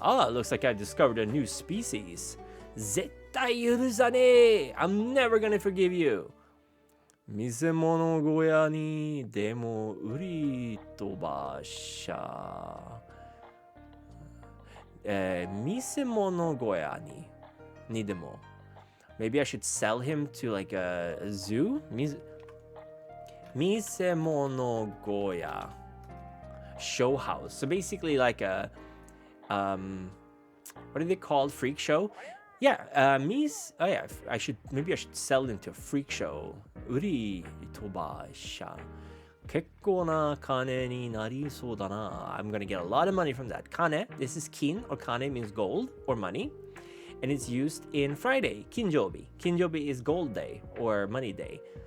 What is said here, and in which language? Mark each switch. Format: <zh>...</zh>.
<en>Ah, looks like I discovered a new species.</en> <ja>絶対許さねえ</ja> <en>I'm never gonna forgive you.</en> <ja>見せ物小屋にでも売り飛ばしゃ。見せ物小屋にでも。</ja> <en>Maybe I should sell him to like a zoo? 見せ物小屋 show house. So basically like a what are they called? Freak show? Yeah, I should sell into a freak show.</en> <ja>売り飛ばしゃ。結構な金になりそうだな。</ja> <en>I'm gonna get a lot of money from that. Kane, this is kin, or kane means gold or money. And it's used in Friday, Kinjobi. Kinjobi is gold day or money day.</en>